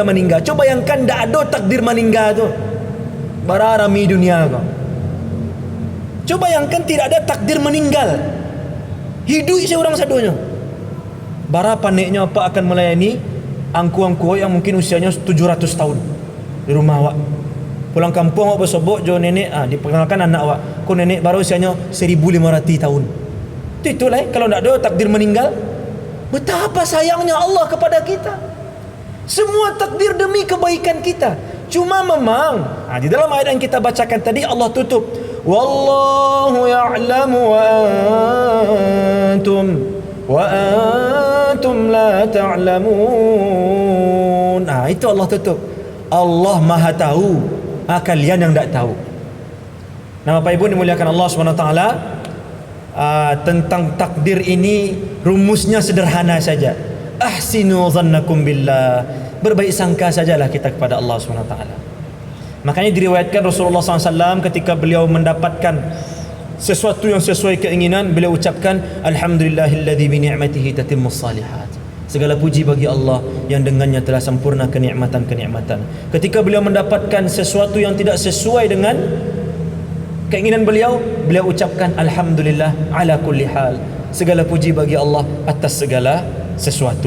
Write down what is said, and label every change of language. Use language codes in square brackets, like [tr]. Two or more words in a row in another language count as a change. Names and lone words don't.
[id] Coba bayangkan tidak ada takdir meninggal tu. [min] Bararami dunia kau. [id] Coba bayangkan tidak ada takdir meninggal. [min] Hidup seorang sadonya. [id] Bara paniknya apa akan melayani angku-angku yang mungkin usianya 700 tahun di rumah awak. [min] Pulang kampung awak bersobok jo nenek, diperkenalkan anak awak. Kau nenek baru usianya 1500 tahun. [id] Itulah kalau tidak ada takdir meninggal. Betapa sayangnya Allah kepada kita. Semua takdir demi kebaikan kita. Cuma memang di dalam ayat yang kita bacakan tadi Allah tutup, [ar] والله يعلم وأنتم لا تعلمون. [id] Itu Allah tutup. Allah Maha tahu, kalian yang tidak tahu. Nah, Bapak Ibu dimuliakan Allah SWT, tentang takdir ini rumusnya sederhana saja. [ar] أحسنوا ظنكم بالله. [id] Berbaik sangka sajalah kita kepada Allah SWT. Makanya diriwayatkan Rasulullah SAW ketika beliau mendapatkan sesuatu yang sesuai keinginan, beliau ucapkan [ar] الحمد لله الذي بنعمته تتم الصالحات. [id] Segala puji bagi Allah yang dengannya telah sempurna kenikmatan-kenikmatan. Ketika beliau mendapatkan sesuatu yang tidak sesuai dengan keinginan beliau, beliau ucapkan [ar] الحمد لله على كل حال. [id] Segala puji bagi Allah atas segala sesuatu.